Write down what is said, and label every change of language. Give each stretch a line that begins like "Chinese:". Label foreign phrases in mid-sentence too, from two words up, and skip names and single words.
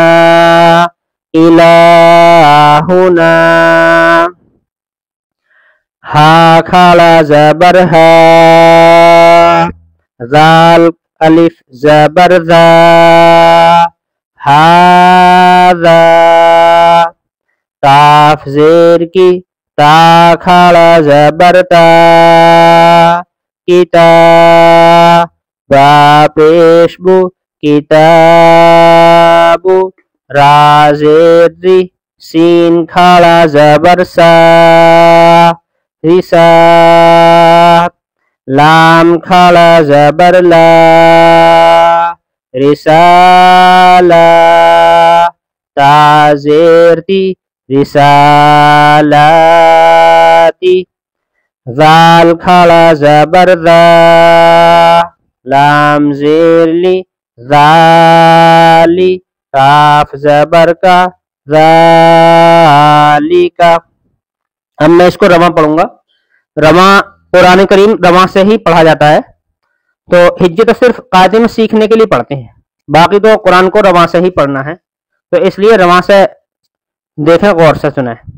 Urdu: الہنا ہا کھڑا زبر ہا ذال الف زبر ذا ہاذا کاف زیر کی تا کھڑا زبر تا کتاب با پیش بو کتاب را زیر ری سین کھڑا زبر سا رسا لام کھڑا زبر لا رسالہ تا زیر تی رسالاتی ذال کھڑا زبر ذا لام زیر لی ذالی کاف زبر کا ذالکا اب میں اس کو رواں پڑھوں گا رواں قرآن کریم رواں سے ہی پڑھا جاتا ہے تو ہجے تو صرف قاعدے میں سیکھنے کے لیے پڑھتے ہیں باقی تو قرآن کو رواں سے ہی پڑھنا ہے تو اس لیے رواں سے دیکھیں غور سے سنیں